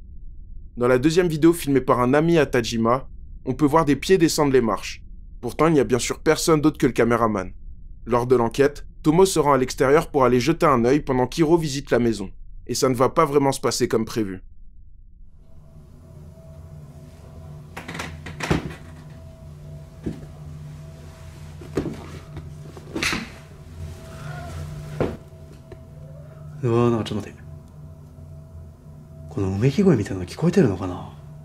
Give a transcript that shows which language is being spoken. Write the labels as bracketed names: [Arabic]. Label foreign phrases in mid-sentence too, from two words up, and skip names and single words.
[French] Dans la deuxième vidéo filmée par un ami à Tajima, on peut voir des pieds descendre les marches. Pourtant, il n'y a bien sûr personne d'autre que le caméraman. Lors de l'enquête, Tomo se rend à l'extérieur pour aller jeter un œil pendant qu'Hiro visite la maison. Et ça ne va pas vraiment se passer comme prévu. [Japanese] うわー、なんかちょっと待って、このうめき声みたいなの聞こえてるのかな。